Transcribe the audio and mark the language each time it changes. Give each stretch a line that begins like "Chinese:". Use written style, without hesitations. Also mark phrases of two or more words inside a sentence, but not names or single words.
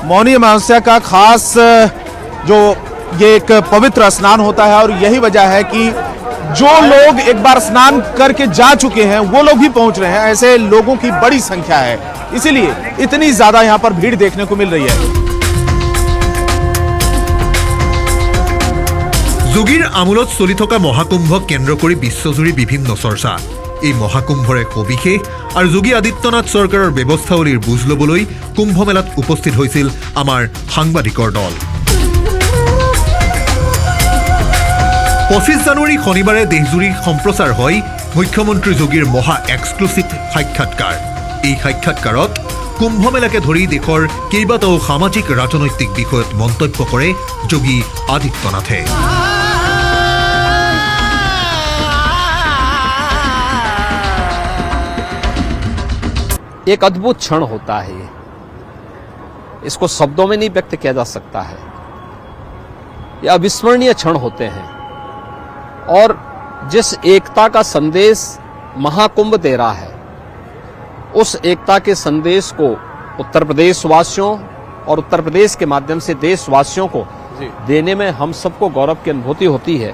Hindi: मौनी अमावस्या का खास जो ये एक पवित्र स्नान होता है और यही वजह है कि जो लोग एक बार स्नान करके जा चुके हैं वो लोग भी पहुंच रहे हैं। ऐसे लोगों की बड़ी संख्या है, इसीलिए इतनी ज्यादा यहाँ पर भीड़ देखने को मिल रही है।
Assamese: যোগীৰ আমোলত চলি থকা মহাকুম্ভক কেন্দ্ৰ কৰি বিশ্বজুৰি বিভিন্ন চৰ্চা। এই মহাকুম্ভৰে সবিশেষ আৰু যোগী আদিত্যনাথ চৰকাৰৰ ব্যৱস্থাৱলীৰ বুজ ল'বলৈ কুম্ভমেলাত উপস্থিত হৈছিল আমাৰ সাংবাদিকৰ দল। 25 জানুৱাৰী শনিবাৰে দেশজুৰি সম্প্ৰচাৰ হয় মুখ্যমন্ত্ৰী যোগীৰ মহা এক্সক্লুচিভ সাক্ষাৎকাৰ। এই সাক্ষাৎকাৰত কুম্ভমেলাকে ধৰি দেশৰ কেইবাটাও সামাজিক ৰাজনৈতিক বিষয়ত মন্তব্য কৰে যোগী আদিত্যনাথে।
Hindi: एक अद्भुत क्षण होता है ये, इसको शब्दों में नहीं व्यक्त किया जा सकता है। ये अविस्मरणीय क्षण होते हैं और जिस एकता का संदेश महाकुंभ दे रहा है उस एकता के संदेश को उत्तर प्रदेश वासियों और उत्तर प्रदेश के माध्यम से देशवासियों को देने में हम सबको गौरव की अनुभूति होती है।